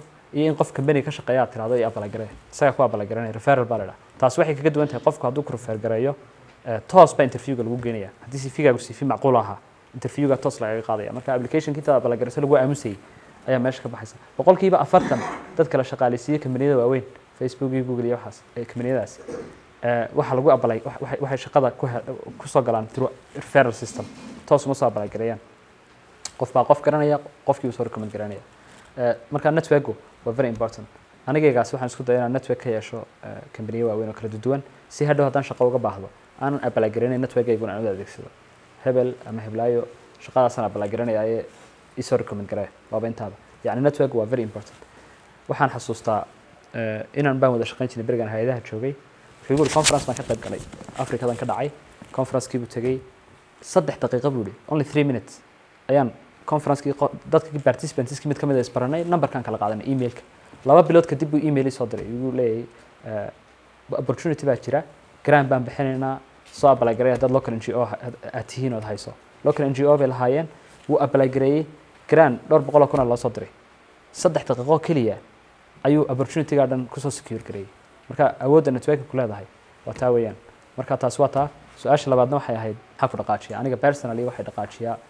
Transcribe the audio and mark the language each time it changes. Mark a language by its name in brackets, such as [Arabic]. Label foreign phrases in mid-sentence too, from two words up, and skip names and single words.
[Somali] iyo in qof company ka shaqeeya aad tiraahdo ay apply gareeyo isaga ku apply garanay referral baa la taas waxay kaga duwan tahay qofku hadduu ku refer gareeyo toos ba interview-ga lagu geenaya haddii CV-gaagu CV macquul aha interview-ga toos laga qaadaya marka application-kiisa apply garayso lagu aamusay ayaa meesha ka baxaysa 40% dadka la shaqaaleysiiyay kambaniyada waaweyn Facebook iyo Google iyo waxaas ee kambaniyadaas waxa lagu apply waxay shaqada ku soo galaan [English] through referral system [Somali] toos ma soo apply gareeyaan qof baa qof garanaya qofkii uu soo recommend garanaya marka network-gu waa [English] very important [Somali] anigaygaas waxaan isku dayaa inaan network ka yeesho company waaweyn oo kala duwan si hadhow haddaan shaqo uga baahdo aanan apply gareenay network-gayguna aan u adeegsado hebel ama heblaayo shaqadaasaan apply garanaya ee isoo recommend gareeya waaba intaaba yacni network waa [English] very important [Somali] waxaan xasuustaa inaan baan wada shaqayn jirnay berigan hay'adaha joogay Figure conference ma ka qayb galay Afrikadan ka dhacay conference-kii buu tagay 3 daqiiqo buu [English] only 3 minutes [Somali] ayaan conference-kii dadka participants-kii mid kamid ah isbaranay number-kan kala qaadanay email-ka laba bilood kadib buu email soo diray uu leeyahay opportunity baa jira grant baan bixinaynaa soo apply gareey dad [English] local NGO [Somali] atihiin oo hayso [English] local NGO [Somali] bay lahaayeen wuu apply gareeyay grant 200 kun la soo diray 3 daqiiqo kaliya ayuu opportunity-ga dhan ku soo secure gareeyay marka awoodda network ku leedahay waa taa weeyaan marka taas waa taa su'aasha labaadna waxay ahayd maxaa ku dhaqaajiya aniga personally waxay dhaqaajiyaa